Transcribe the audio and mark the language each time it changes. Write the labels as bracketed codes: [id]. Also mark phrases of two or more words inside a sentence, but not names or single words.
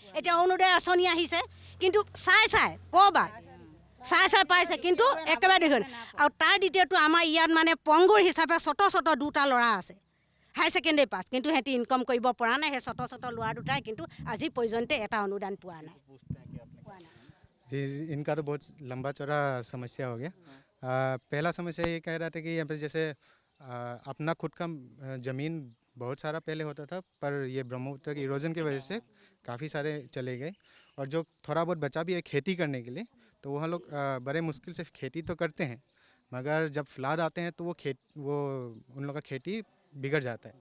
[as] এতিয়া অৰুণোদয় আঁচনি আহিছে, কিন্তু চাই ক'ৰবাত চাই পাইছে, কিন্তু একেবাৰে দেখোন। আৰু তাৰ দ্বিতীয়টো আমাৰ ইয়াত মানে পংগুৰ হিচাপে ছোট দুটা ল'ৰা আছে, [en] high secondary pass, [as] কিন্তু সিহঁতি ইনকম কৰিব পৰা নাই। সেই ছোট ল'ৰা দুটাই কিন্তু আজি পৰ্যন্ত এটা অনুদান পোৱা নাই। [hi] जी, इनका तो बहुत लंबा चौड़ा समस्या हो गया। पहला समस्या ये कह रहा था कि यहाँ पे जैसे अपना खुद का ज़मीन बहुत सारा पहले होता था, पर ये ब्रह्मपुत्र के इरोजन की वजह से काफ़ी सारे चले गए। और जो थोड़ा बहुत बचा भी है खेती करने के लिए, तो वहाँ लोग बड़े मुश्किल से खेती तो करते हैं, मगर जब फ्लड आते हैं तो वो उन लोग का खेती बिगड़ जाता है।